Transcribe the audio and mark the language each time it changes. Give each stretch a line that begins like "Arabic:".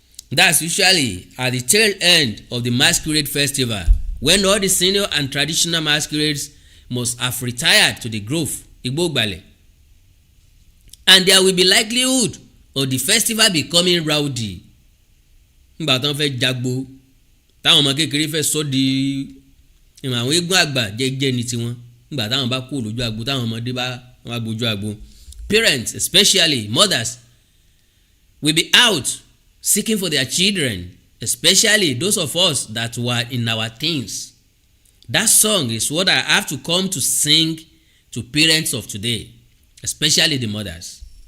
English: That's usually at the tail end of the masquerade festival when all the senior and traditional masquerades must have retired to the grove Igbogbale. And there will be likelihood of the festival becoming rowdy.
Yoruba: Nígbà tán fẹ́ jagbo táwọn ọmọ kékeré fẹ́ sọ di ìmọ̀ àwọn eégún àgbà jẹ́jẹ́ ní tiwọn nígbà táwọn bá kú lójú agbo táwọn ọmọdé bá wọn gbójú agbo.
English: Parents, especially mothers, will be out seeking for their children, especially those of us that were in our teens. That song is what I have to come to sing to parents of today, especially the mothers.